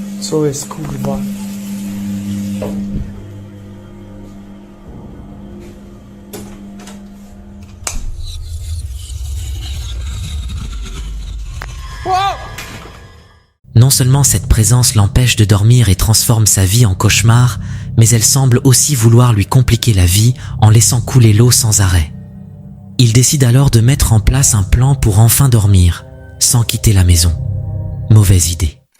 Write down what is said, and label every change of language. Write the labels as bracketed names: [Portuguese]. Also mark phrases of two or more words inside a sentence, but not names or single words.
[Polish] Co jest, kurwa? [French] Non seulement cette présence l'empêche de dormir et transforme sa vie en cauchemar, mais elle semble aussi vouloir lui compliquer la vie en laissant couler l'eau sans arrêt. Il décide alors de mettre en place un plan pour enfin dormir, sans quitter la maison. Mauvaise idée.